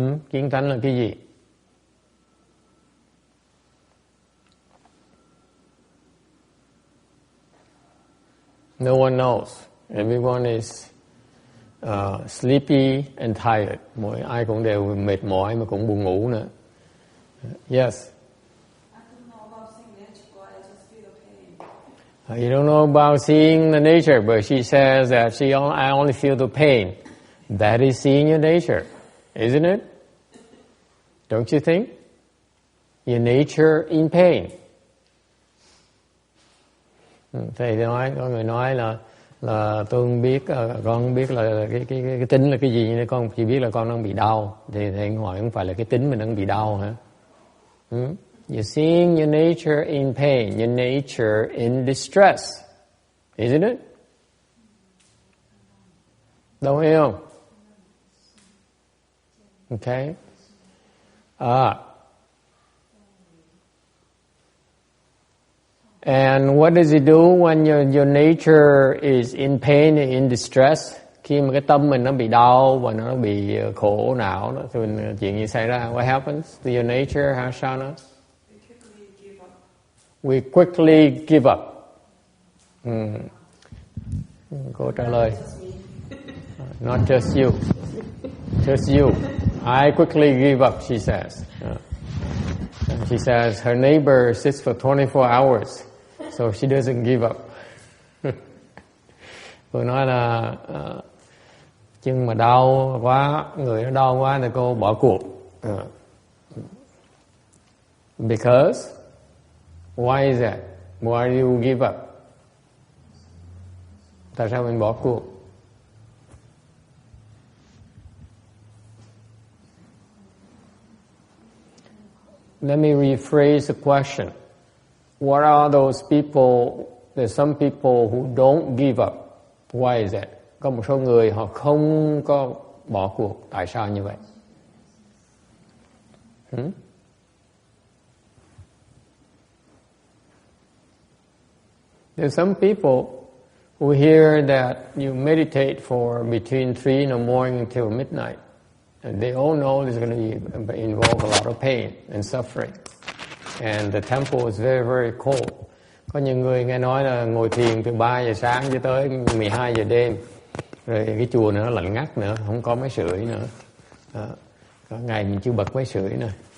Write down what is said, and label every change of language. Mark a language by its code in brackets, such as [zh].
[vi] Kiến tánh là cái gì? [en] No one knows. Everyone is sleepy and tired. [vi] Mỗi ai cũng đều mệt mỏi mà cũng buồn ngủ nữa. [en] Yes. I don't know about seeing nature, but I just feel the pain. You don't know about seeing the nature, but she says that I only feel the pain. That is seeing your nature, isn't it? Don't you think? Your nature in pain. [vi] Thầy nói, có người nói là tôi không biết, con không biết là cái tính là cái gì, nên con chỉ biết là con đang bị đau. Thì thầy hỏi không phải là cái tính mình đang bị đau hả? [en] You're seeing your nature in pain, your nature in distress, isn't it? [vi] Đâu hiểu không? [en] Okay. And what does it do when your nature is in pain, in distress? [vi] Khi mà cái tâm mình nó bị đau và nó bị khổ não đó, thì chuyện gì xảy ra? [en] What happens to your nature, Hasana? We quickly give up. [vi] Cô trả lời. [en] Not just you. Just you. I quickly give up, she says. And she says her neighbor sits for 24 hours, so she doesn't give up. [vi] Cô nói là chân mà đau quá, người nó đau quá thì cô bỏ cuộc. [en] Because? Why is that? Why do you give up? [vi] Tại sao mình bỏ cuộc? [en] Let me rephrase the question. What are those people? There's some people who don't give up. Why is that? [vi] Có một số người họ không có bỏ cuộc. Tại sao như vậy? [en] There's some people who hear that you meditate for between 3 in the morning until midnight. And they all know there's going to involve a lot of pain and suffering. And the temple is very, very cold. [vi] Có những người nghe nói là ngồi thiền từ 3 giờ sáng cho tới 12 giờ đêm. Rồi cái chùa nó lạnh ngắt nữa, không có máy sưởi nữa. Có ngày mình chưa bật máy sưởi nữa.